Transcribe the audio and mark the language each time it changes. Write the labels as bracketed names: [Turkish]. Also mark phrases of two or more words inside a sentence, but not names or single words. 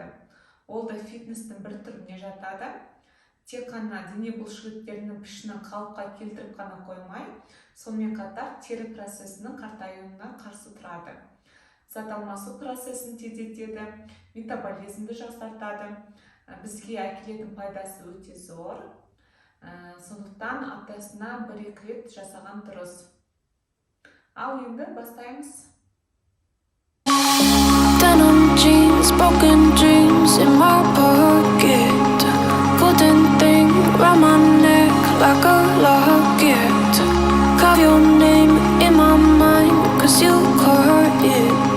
[Kazakh] Ол да фитнестің бір түріне жатады. Тек қана дене бұлшықеттерінің пішінін қалыпқа келтіріп қана қоймай, сонымен қатар тері процесінің қартаюына қарсы тұрады. Зат алмасу процесін тездетеді, метаболизмді жақсартады. Бізге әкелетін пайдасы өте зор. Сондықтан аптасына 1-2 рет жасаған дұрыс. Ал енді бастаймыз. [English] Denim jeans, broken dreams in my pocket. Golden thing round my neck like a locket. Carve your name in my mind, 'cause you caught it.